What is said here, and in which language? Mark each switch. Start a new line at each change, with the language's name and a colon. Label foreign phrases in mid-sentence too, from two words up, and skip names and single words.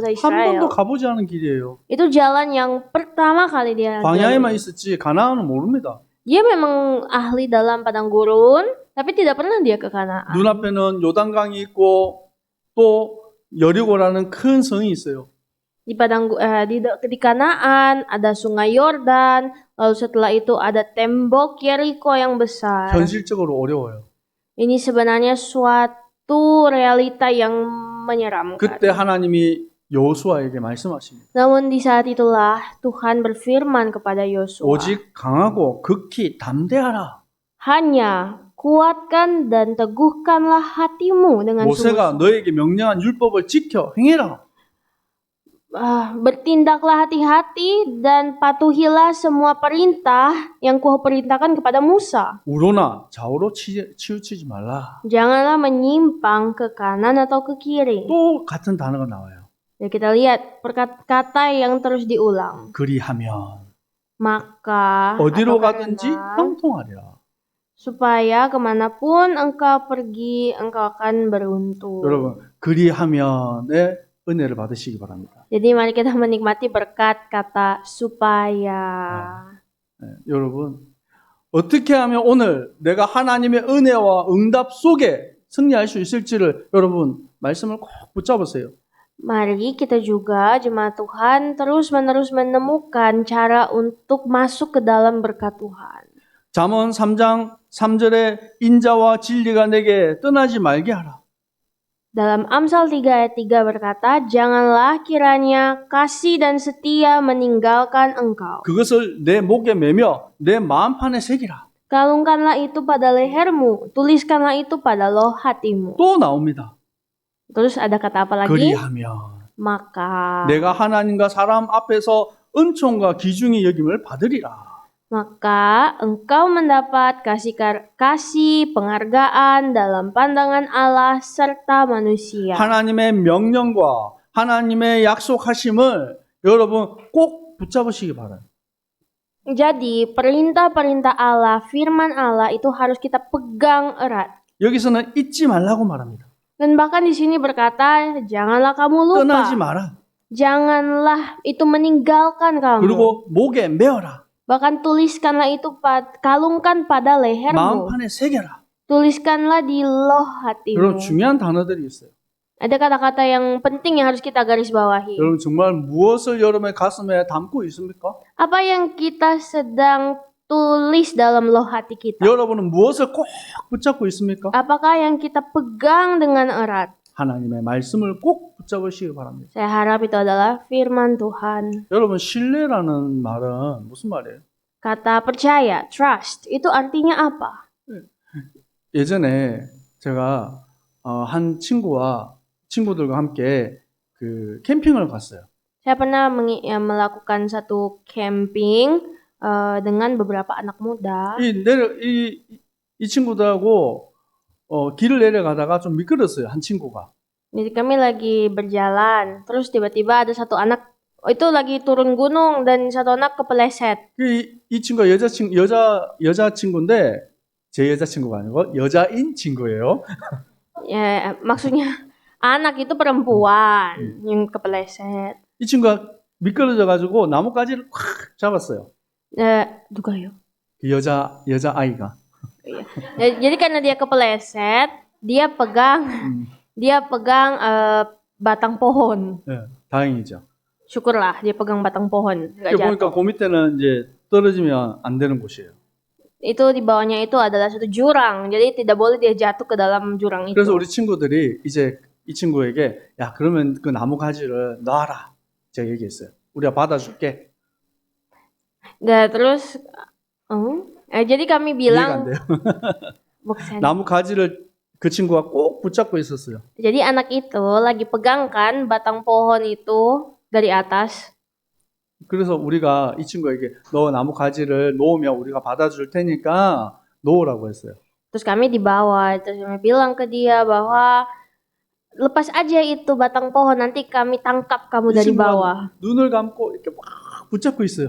Korean: 한 Israel? 번도 가보지 않은 길이에요.
Indonesian: Itu jalan yang pertama kali dia
Korean: 광야에만
Indonesian: jalani.
Korean: 있었지 가나안은 모릅니다.
Indonesian: Dia memang ahli dalam padang gurun, tapi tidak pernah dia ke Kanaan.
Korean: 눈앞에는 요단강이 있고 또 여리고라는 큰 성이 있어요.
Indonesian: Di Kanaan ada sungai Yordan, lalu setelah itu ada tembok Yeriko yang besar.
Korean: 현실적으로 어려워요.
Indonesian: Ini sebenarnya suatu realita yang menyeramkan.
Korean: 그때 하나님이 여호수아에게 말씀하십니다.
Indonesian: Namun di saat itulah Tuhan berfirman kepada Yosua,
Korean: 오직 강하고 극히 담대하라.
Indonesian: hanya kuatkan dan teguhkanlah hatimu dengan
Korean: 모세가
Indonesian: sungguh-sungguh.
Korean: 너에게 명령한 율법을 지켜 행해라.
Indonesian: Bertindaklah hati-hati dan patuhilah semua perintah yang Kuperintahkan kepada Musa.
Korean: 우로나 좌우로 치우치지 말라.
Indonesian: Janganlah menyimpang ke kanan atau ke kiri.
Korean: 또 같은 단어가 나와요.
Indonesian: Ya, kita lihat kata yang terus diulang.
Korean: 그리하면
Indonesian: Maka
Korean: 어디로
Indonesian: atau
Korean: 가든지
Indonesian: karena,
Korean: 형통하리라.
Indonesian: supaya kemanapun engkau pergi, engkau akan beruntung.
Korean: 여러분, 그리하면의 은혜를 받으시기 바랍니다.
Indonesian: Jadi mari kita menikmati berkat kata supaya.
Korean: 네, 여러분, 어떻게 하면 오늘 내가 하나님의 은혜와 응답 속에 승리할 수 있을지를 여러분 말씀을 꼭 붙잡으세요.
Indonesian: Mari kita juga jemaat Tuhan terus-menerus menemukan cara untuk masuk ke dalam berkat Tuhan.
Korean: 잠언 3장 3절에 인자와 진리가 내게 떠나지 말게 하라.
Indonesian: Dalam Amsal 3 ayat 3 berkata, janganlah kiranya kasih dan setia meninggalkan engkau.
Korean: 그것을 내 목에 매며 내 마음판에 새기라.
Indonesian: Kalungkanlah itu pada lehermu, tuliskanlah itu pada loh hatimu.
Korean: 또 나옵니다.
Indonesian: Terus ada kata apa lagi?
Korean: 그리하면
Indonesian: Maka.
Korean: 내가 하나님과 사람 앞에서 은총과 기중의 여김을 받으리라.
Indonesian: Maka engkau mendapat kasih penghargaan dalam pandangan Allah serta manusia.
Korean: 하나님의 명령과 하나님의 약속하심을 여러분 꼭 붙잡으시기 바라요.
Indonesian: Jadi perintah-perintah Allah, firman Allah itu harus kita pegang erat.
Korean: 여기서는 잊지 말라고 말합니다.
Indonesian: Dan bahkan di sini berkata, janganlah kamu lupa.
Korean: 떠나지 마라.
Indonesian: Janganlah itu meninggalkan kamu.
Korean: 그리고 목에 메어라.
Indonesian: Bahkan tuliskanlah itu, kalungkan pada lehermu.
Korean: 마음판에 새겨라.
Indonesian: Tuliskanlah di loh
Korean: 여러분
Indonesian: hatimu.
Korean: 중요한 단어들이 있어요.
Indonesian: Ada kata-kata yang penting yang harus kita garis bawahi.
Korean: 여러분 정말 무엇을 여러분의 가슴에 담고 있습니까?
Indonesian: Apa yang kita sedang tulis dalam loh hati kita?
Korean: 여러분은 무엇을 꼭 붙잡고 있습니까?
Indonesian: Apakah yang kita pegang dengan erat?
Korean: 하나님의 말씀을 꼭 붙잡으시기 바랍니다.
Indonesian: Saya harap itu adalah firman Tuhan.
Korean: 여러분 신뢰라는 말은 무슨 말이에요?
Indonesian: Kata percaya, trust, itu artinya apa?
Korean: 예전에 제가 한 친구들과 함께 그 캠핑을 갔어요.
Indonesian: Saya pernah melakukan satu camping dengan beberapa anak muda.
Korean: 이 친구들하고 길을 내려가다가 좀 미끄렀어요. 한 친구가.
Indonesian: Jadi kami lagi berjalan, terus tiba-tiba ada satu anak Itu lagi turun gunung dan satu anak kepeleset.
Korean: 이 친구가 여자친구인데 제 여자친구가 아니고 여자인 친구예요.
Indonesian: Ya, maksudnya anak itu perempuan yang kepeleset.
Korean: 이 친구가 미끄러져가지고 나뭇가지를 확 잡았어요. 누가요? 그 여자 아이가.
Indonesian: Iya. Jadi karena dia kepeleset, dia pegang batang pohon.
Korean: 네, 다행이죠.
Indonesian: Syukurlah dia pegang batang pohon, nggak
Korean: 이게 보니까
Indonesian: jatuh.
Korean: 그 밑에는 이제 떨어지면 안 되는 곳이에요.
Indonesian: Itu di bawahnya itu adalah satu jurang, jadi tidak boleh dia jatuh ke dalam jurang itu.
Korean: 그래서 우리 친구들이 이제 이 친구에게 야 그러면 그 나무 가지를 놔라. 제가 얘기했어요. 우리가 받아줄게.
Indonesian: Nah, terus, jadi kami
Korean: 이해가 안
Indonesian: bilang,
Korean: 돼요.
Indonesian: bukan.
Korean: 나무 가지를 그 친구가 꼭 붙잡고 있었어요.
Indonesian: Jadi anak itu lagi pegangkan batang pohon itu dari atas.
Korean: 그래서 우리가 이 친구에게 너 나무 가지를 놓으면 우리가 받아줄 테니까 놓으라고 했어요.
Indonesian: Terus kami di bawah, terus kami bilang ke dia bahwa lepas aja itu batang pohon, nanti kami tangkap kamu
Korean: 이
Indonesian: dari
Korean: 친구가
Indonesian: bawah.
Korean: 눈을 감고 이렇게 막 붙잡고 있어요.